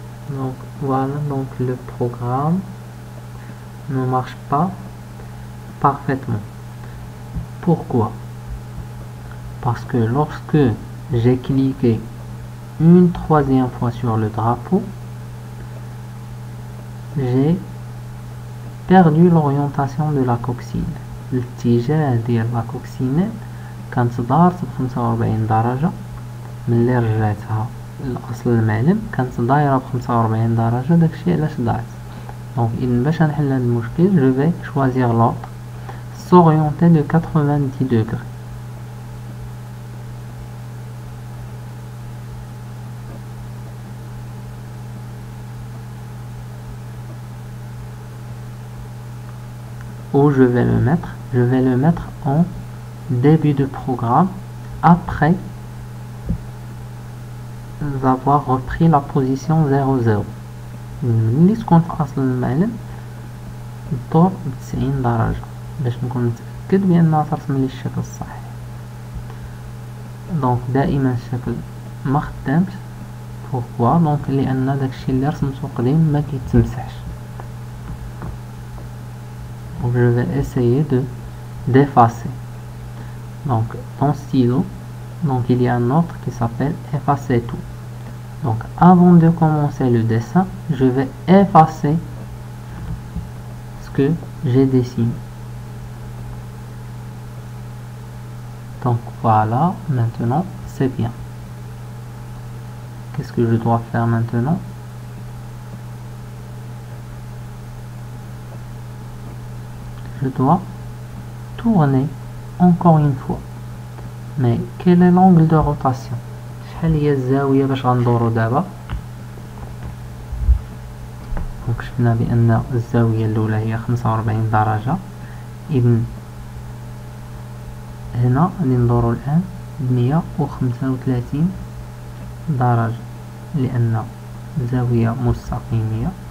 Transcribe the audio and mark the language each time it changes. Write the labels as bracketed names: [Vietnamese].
[French] Donc, voilà, donc le programme ne marche pas parfaitement. Pourquoi? Parce que lorsque j'ai cliqué une troisième fois sur le drapeau, j'ai perdu l'orientation de la coccyne. [Arabic] الاتجاه ديال لا كوكسينيل كانت دارت ب45 درجة. ملي رجعتها لأصل المعلم كانت دايرة ب45 درجة، داكشي علاش ضاعت. دونك باش نحل هذا المشكل جو في [French] choisir l'ordre s'orienter de 90 degrés. Où je vais le mettre? Je vais le mettre en début de programme après avoir repris la position 00. [Arabic] ملي تكون في أصل المعلم الدور ب90 درجة باش نكون متأكد بأنها ترسم لي الشكل الصحيح. دونك دائما الشكل ما خدامش. بوركوا؟ دونك لأن داكشي اللي رسمته قديم ما كيتمسحش. [French] Donc je vais essayer d'effacer. Donc dans stylo, donc il y a un ordre qui s'appelle effacer tout. Donc avant de commencer le dessin, je vais effacer ce que j'ai dessiné. Donc voilà, maintenant c'est bien. Qu'est-ce que je dois faire maintenant? Je dois tourner encore une fois. Mais quel est l'angle de rotation? [Arabic] شحال هي الزاوية باش غندورو دابا؟ دونك شفنا بأن الزاوية الأولى هي 45 درجة. إذن هنا غادي ندورو الآن 135 درجة لأن زاوية مستقيمية.